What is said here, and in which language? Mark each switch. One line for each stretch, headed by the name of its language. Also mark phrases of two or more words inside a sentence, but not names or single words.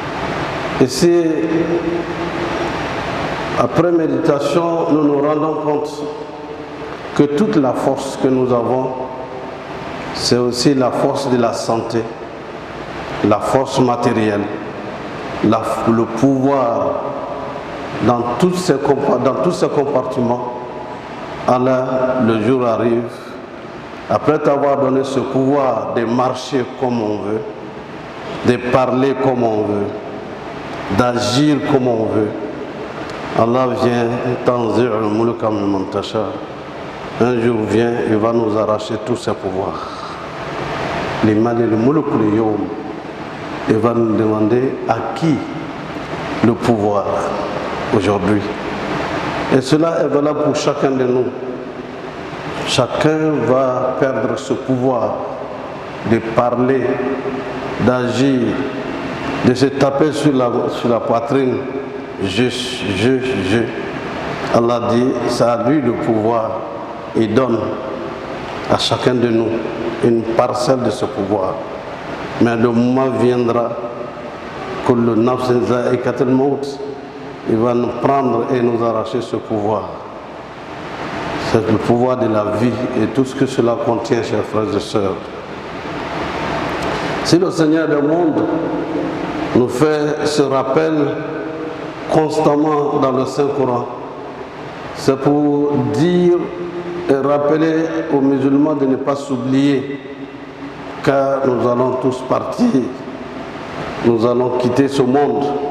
French: Et si, après méditation, nous nous rendons compte que toute la force que nous avons, c'est aussi la force de la santé, la force matérielle, le pouvoir dans tous ces compartiments. Allah, le jour arrive, après t'avoir donné ce pouvoir de marcher comme on veut, de parler comme on veut, d'agir comme on veut, Allah vient,
Arabic: تنزع الملك ممن تشاء.
French: Un jour vient, il va nous arracher tous ces pouvoirs.
Arabic: لمن الملك اليوم.
French: Il va nous demander à qui le pouvoir aujourd'hui. Et cela est valable pour chacun de nous. Chacun va perdre ce pouvoir de parler, d'agir, de se taper sur la poitrine. Je. Allah dit, c'est à lui le pouvoir. Il donne à chacun de nous une parcelle de ce pouvoir. Mais le moment viendra que le
Arabic: نفس ذائقة الموت,
French: il va nous prendre et nous arracher ce pouvoir. C'est le pouvoir de la vie et tout ce que cela contient, chers frères et sœurs. Si le Seigneur du monde nous fait ce rappel constamment dans le Saint-Coran, c'est pour dire et rappeler aux musulmans de ne pas s'oublier, car nous allons tous partir, nous allons quitter ce monde.